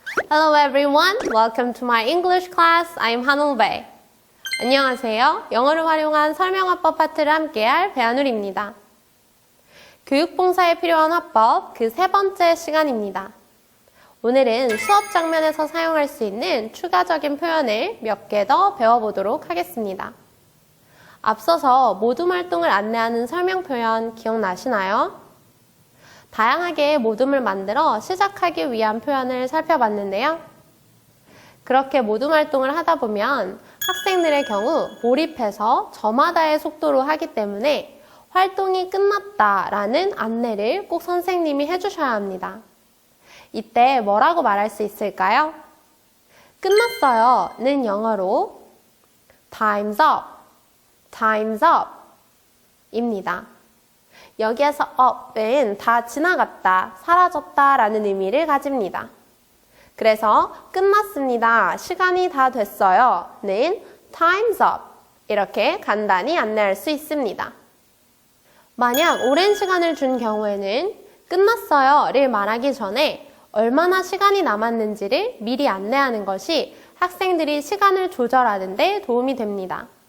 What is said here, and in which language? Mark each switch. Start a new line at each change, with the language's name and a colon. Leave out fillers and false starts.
English: Hello everyone, welcome to my English class. I'm 한울배.
Korean: 안녕하세요. 영어를 활용한 설명화법 파트를 함께할 배한울입니다. 교육봉사에 필요한 화법 그 3번째 시간입니다. 오늘은 수업 장면에서 사용할 수 있는 추가적인 표현을 몇 개 더 배워보도록 하겠습니다. 앞서서 모둠 활동을 안내하는 설명 표현 기억나시나요? 다양하게 모둠을 만들어 시작하기 위한 표현을 살펴봤는데요. 그렇게 모둠 활동을 하다 보면 학생들의 경우 몰입해서 저마다의 속도로 하기 때문에 활동이 끝났다라는 안내를 꼭 선생님이 해주셔야 합니다. 이때 뭐라고 말할 수 있을까요? 끝났어요는 영어로
English: Time's up, Time's up
Korean: 입니다. 여기에서 up은 다 지나갔다, 사라졌다 라는 의미를 가집니다. 그래서 끝났습니다, 시간이 다 됐어요 는
English: time's up
Korean: 이렇게 간단히 안내할 수 있습니다. 만약 오랜 시간을 준 경우에는 끝났어요를 말하기 전에 얼마나 시간이 남았는지를 미리 안내하는 것이 학생들이 시간을 조절하는 데 도움이 됩니다.